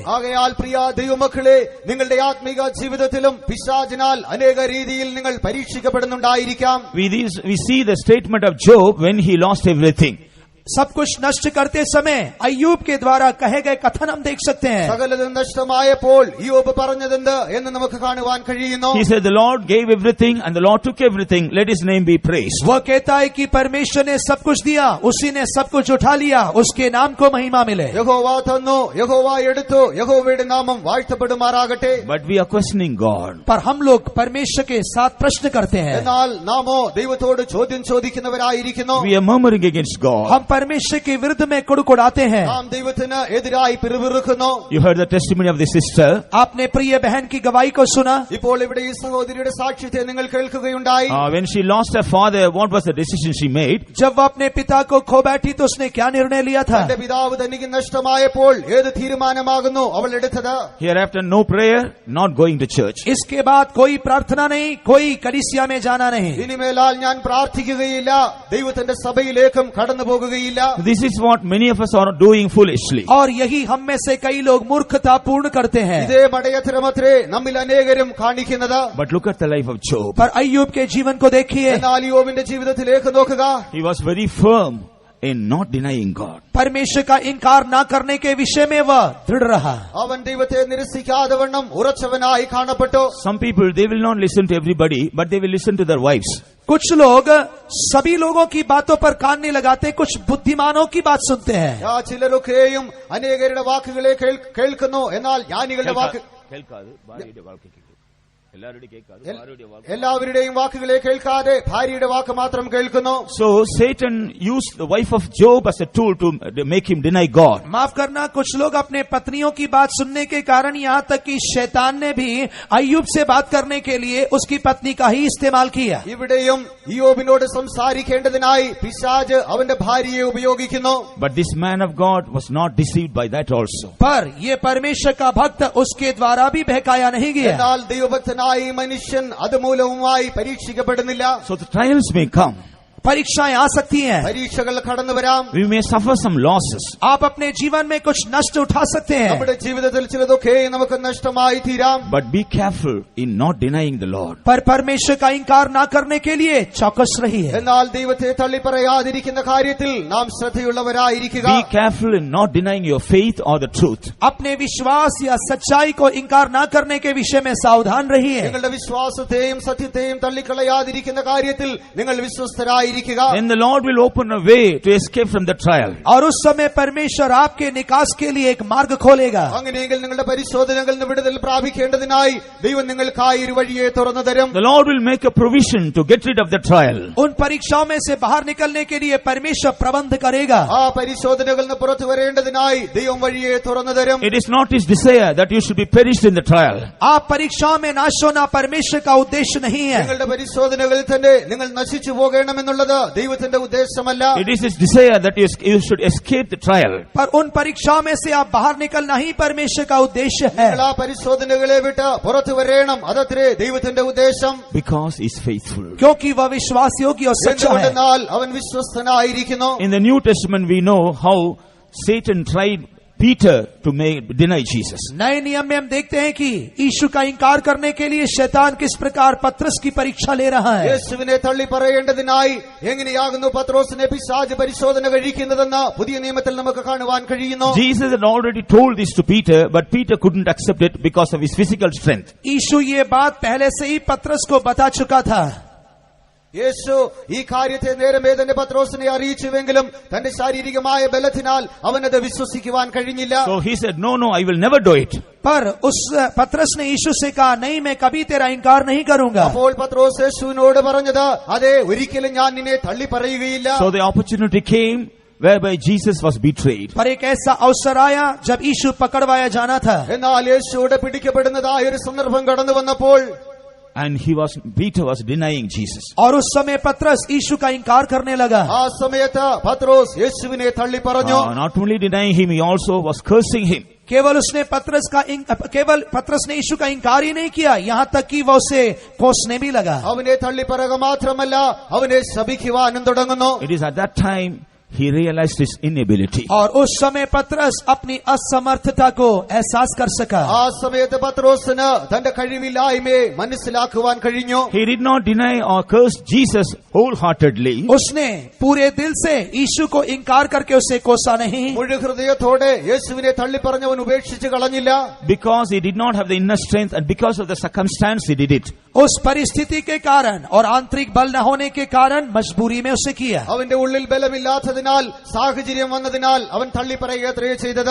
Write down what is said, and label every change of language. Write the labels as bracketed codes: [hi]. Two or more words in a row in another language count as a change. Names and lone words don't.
[ml] ആകയാൽ പ്രിയ ദൈവമക്കളെ, നിങ്ങളുടെ ആത്മിക ജീവിതത്തിലും പിശാചിനാൽ അനേക രീതിയിൽ നിങ്ങൾ പരീക്ഷിക്കപ്പെടുന്നുണ്ടായിരിക്കാം. [en] We see the statement of Job when he lost everything. [hi] सब कुछ नष्ट करते समय अय्यूब के द्वारा कहे गए कथन हम देख सकते हैं। [ml] സകലതും നഷ്ടമായപ്പോൾ യോബ് പറഞ്ഞതെന്ത് എന്ന് നമുക്ക് കാണുവാൻ കഴിയുന്നു. [en] He said, the Lord gave everything and the Lord took everything. Let his name be praised. [hi] वो कहता है कि परमेश्वर ने सब कुछ दिया, उसी ने सब कुछ उठा लिया, उसके नाम को महिमा मिले। [ml] യഹോവ തന്നു, യഹോവ എടുത്തു, യഹോവയുടെ നാമം വാഴ്ത്തപ്പെടുമാറാകട്ടെ. [en] But we are questioning God. [hi] पर हम लोग परमेश्वर के साथ प्रश्न करते हैं। [ml] എന്നാൽ നാമോ ദൈവത്തോട് ചോദ്യം ചോദിക്കുന്നവരായിരിക്കുന്നു. [en] We are murmuring against God. [hi] हम परमेश्वर के विरुद्ध में कुड़कुड़ाते हैं। [ml] നാം ദൈവത്തിന് എതിരായി പിറുപിറുക്കുന്നു. [en] You heard the testimony of the sister. [hi] आपने प्रिय बहन की गवाही को सुना। [ml] ഇപ്പോൾ ഇവിടെ ഈ സഹോദരിയുടെ സാക്ഷ്യത്തെ നിങ്ങൾ കേൾക്കുകയുണ്ടായി. [en] When she lost her father, what was the decision she made? [hi] जब वह अपने पिता को खो बैठी तो उसने क्या निर्णय लिया था? [ml] തന്റെ പിതാവ് തനിക്ക് നഷ്ടമായപ്പോൾ ഏത് തീരുമാനമാകുന്നു അവൾ എടുത്തത്? [en] Hereafter no prayer, not going to church. [hi] इसके बाद कोई प्रार्थना नहीं, कोई कलीसिया में जाना नहीं। [ml] ഇനിമേലാൽ ഞാൻ പ്രാർത്ഥിക്കുകയില്ല, ദൈവത്തിന്റെ സഭയിലേക്കും കടന്നു പോകുകയില്ല. [en] This is what many of us are doing foolishly. [hi] और यही हम में से कई लोग मूर्खता पूर्ण करते हैं। [ml] ഇതേ മടയത്തരമത്രേ നമ്മിൽ അനേകരും കാണിക്കുന്നത്. [en] But look at the life of Job. [hi] पर अय्यूब के जीवन को देखिए। [ml] എന്നാൽ യോബിന്റെ ജീവിതത്തിലേക്ക് നോക്കുക. [en] He was very firm in not denying God. [hi] परमेश्वर का इनकार न करने के विषय में वह दृढ़ रहा। [ml] അവൻ ദൈവത്തെ നിരസിക്കാതെ വണ്ണം ഉറച്ചവനായി കാണപ്പെട്ടു. [en] Some people, they will not listen to everybody, but they will listen to their wives. [hi] कुछ लोग सभी लोगों की बातों पर कान नहीं लगाते, कुछ बुद्धिमानों की बात सुनते हैं। [ml] ചിലരൊക്കെയും അനേകരുടെ വാക്കുകളെ കേൾക്കുന്നു, എന്നാൽ ജ്ഞാനികളുടെ വാക്ക് എല്ലാവരുടെയും വാക്കുകളെ കേൾക്കാതെ ഭാര്യയുടെ വാക്ക് മാത്രം കേൾക്കുന്നു. [en] So Satan used the wife of Job as a tool to make him deny God. [hi] माफ करना, कुछ लोग अपने पत्नियों की बात सुनने के कारण यहाँ तक कि शैतान ने भी अय्यूब से बात करने के लिए उसकी पत्नी का ही इस्तेमाल किया। [ml] ഇവിടെയും യോബിനോട് സംസാരിക്കേണ്ടതിനായി പിശാച് അവന്റെ ഭാര്യയെ ഉപയോഗിക്കുന്നു. [en] But this man of God was not deceived by that also. [hi] पर ये परमेश्वर का भक्त उसके द्वारा भी बहकाया नहीं गया। [ml] എന്നാൽ ദൈവഭക്തനായ ഈ മനുഷ്യൻ അതുമൂലവുമായി പരീക്ഷിക്കപ്പെടുന്നില്ല. [en] So the trials may come. [hi] परीक्षाएं आ सकती हैं, [ml] പരീക്ഷകൾ കടന്നു വരാം. [en] We may suffer some losses. [hi] आप अपने जीवन में कुछ नष्ट उठा सकते हैं, [ml] നമ്മുടെ ജീവിതത്തിൽ ചിലതൊക്കെ നമുക്ക് നഷ്ടമായി തീരാം. [en] But be careful in not denying the Lord. [hi] पर परमेश्वर का इनकार ना करने के लिए चौकस रहिए. [ml] എന്നാൽ ദൈവത്തെ തള്ളിപ്പറയാതിരിക്കുന്ന കാര്യത്തിൽ നാം ശ്രദ്ധയുള്ളവരായിരിക്കുക. [en] Be careful in not denying your faith or the truth. [hi] अपने विश्वास या सच्चाई को इनकार ना करने के विषय में सावधान रहिए. [ml] നിങ്ങളുടെ വിശ്വാസത്തെയും സത്യത്തെയും തള്ളിക്കളയാതിരിക്കുന്ന കാര്യത്തിൽ നിങ്ങൾ വിശ്വസ്തരായിരിക്കുക. [en] Then the Lord will open a way to escape from the trial. [hi] और उस समय परमेश्वर आपके निकास के लिए एक मार्ग खोलेगा. [ml] അങ്ങനെയെങ്കിൽ നിങ്ങളുടെ പരിശോധനകളിൽ നിന്ന് വിടുതൽ പ്രാപിക്കേണ്ടതിനായി ദൈവം നിങ്ങൾക്കായി ഒരു വഴിയെ തുറന്നു തരും. [en] The Lord will make a provision to get rid of the trial. [hi] उन परीक्षाओं में से बाहर निकलने के लिए परमेश्वर प्रबंध करेगा. [ml] ആ പരിശോധനകളിൽ നിന്ന് പുറത്തു വരേണ്ടതിനായി ദൈവം വഴിയെ തുറന്നു തരും. [en] It is not His desire that you should be perished in the trial. [hi] आप परीक्षाओं में नाश होना परमेश्वर का उद्देश्य नहीं है. [ml] നിങ്ങളുടെ പരിശോധനകളിൽ തന്നെ നിങ്ങൾ നശിച്ചു പോകണമെന്നുള്ളത് ദൈവത്തിന്റെ ഉദ്ദേശമല്ല. [en] It is His desire that you should escape the trial. [hi] पर उन परीक्षाओं में से आप बाहर निकलना ही परमेश्वर का उद्देश्य है. [ml] നിങ്ങൾ ആ പരിശോധനകളെ വിട്ട് പുറത്തു വരേണം. അതത്രേ ദൈവത്തിന്റെ ഉദ്ദേശം. [en] Because He is faithful. [hi] क्योंकि वह विश्वास योग्य और सच्चा है. [ml] എന്തുകൊണ്ടെന്നാൽ അവൻ വിശ്വസ്തനായിരിക്കുന്നു. [en] In the New Testament we know how Satan tried Peter to deny Jesus. [hi] नए नियम में हम देखते हैं कि यीशु का इनकार करने के लिए शैतान किस प्रकार पतरस की परीक्षा ले रहा है. [ml] യേശുവിനെ തള്ളി പറയേണ്ടതിനായി എങ്ങനെയാകുന്നു പത്രോസിനെ പിശാച് പരിശോധന കഴിക്കുന്നതെന്ന് പുതിയ നിയമത്തിൽ നമുക്ക് കാണുവാൻ കഴിയുന്നു. [en] Jesus had already told this to Peter, but Peter couldn't accept it because of his physical strength. [hi] यीशु ये बात पहले से ही पतरस को बता चुका था. [ml] യേശു ഈ കാര്യത്തെ നേരമേ തന്നെ പത്രോസിനെ അറിയിച്ചുവെങ്കിലും തന്റെ ശാരീരികമായ ബലത്തിനാൽ അവനത് വിശ്വസിക്കുവാൻ കഴിഞ്ഞില്ല. [en] So he said, no, I will never do it. [hi] पर उस पतरस ने यीशु से कहा, नहीं, मैं कभी तेरा इनकार नहीं करूंगा. [ml] അപ്പോൾ പത്രോസ് യേശുവിനോട് പറഞ്ഞത്, അതെ, ഒരിക്കലും ഞാൻ നിന്നെ തള്ളി പറയുകയില്ല. [en] So the opportunity came whereby Jesus was betrayed. [hi] पर एक ऐसा अवसर आया जब यीशु पकड़वाया जाना था. [ml] എന്നാൽ യേശുവിടെ പിടിക്കപ്പെടുന്നതായ ഒരു സന്ദർഭം കടന്നു വന്നപ്പോൾ [en] And Peter was denying Jesus. [hi] और उस समय पतरस यीशु का इनकार करने लगा. [ml] ആ സമയത്ത് പത്രോസ് യേശുവിനെ തള്ളി പറഞ്ഞു. [en] Not only denying him, he also was cursing him. [hi] केवल पतरस ने यीशु का इनकार ही नहीं किया, यहाँ तक कि वह उसे कोसने भी लगा. [ml] അവനെ തള്ളി പറയുക മാത്രമല്ല അവനെ ശപിക്കുവാനും തുടങ്ങുന്നു. [en] It is at that time he realized his inability. [hi] और उस समय पतरस अपनी असमर्थता को एहसास कर सका. [ml] ആ സമയത്ത് പത്രോസിന് തന്റെ കഴിവില്ലായ്മയെ മനസ്സിലാക്കുവാൻ കഴിഞ്ഞു. [en] He did not deny or curse Jesus wholeheartedly. [hi] उसने पूरे दिल से यीशु को इनकार करके उसे कोसा नहीं. [ml] മുഴു ഹൃദയത്തോടെ യേശുവിനെ തള്ളി പറഞ്ഞവൻ ഉപേക്ഷിച്ച് കളഞ്ഞില്ല. [en] Because he did not have the inner strength and because of the circumstance he did it. [hi] उस परिस्थिति के कारण और आंतरिक बल न होने के कारण मजबूरी में उसे किया. [ml] അവന്റെ ഉള്ളിൽ ബലമില്ലാത്തതിനാൽ സാഹചര്യം വന്നതിനാൽ അവൻ തള്ളി പറയുകയത്രേ ചെയ്തത്.